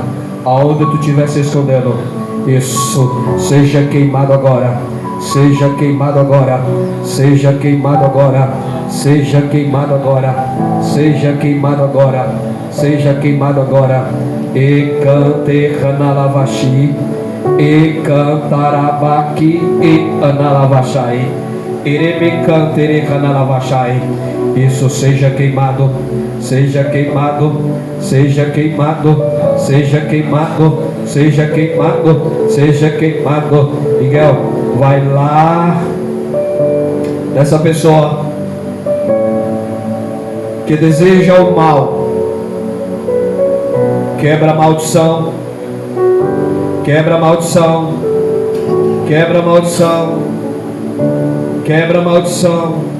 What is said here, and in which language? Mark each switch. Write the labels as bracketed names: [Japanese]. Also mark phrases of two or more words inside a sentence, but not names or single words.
[Portuguese] Aonde tu estiver se escondendo. Isso, seja queimado agora. Seja queimado agora. Seja queimado agora. Seja queimado agora. Seja queimado agora. Seja queimado agora. E cante canalavashi. E cantarabaki e analavashai. Isso, seja queimado, seja queimado, seja queimado, seja queimado, seja queimado, seja queimado. Miguel, vai lá dessa pessoa que deseja o mal. Quebra a maldição, quebra a maldição, quebra a maldição. Quebra a maldição.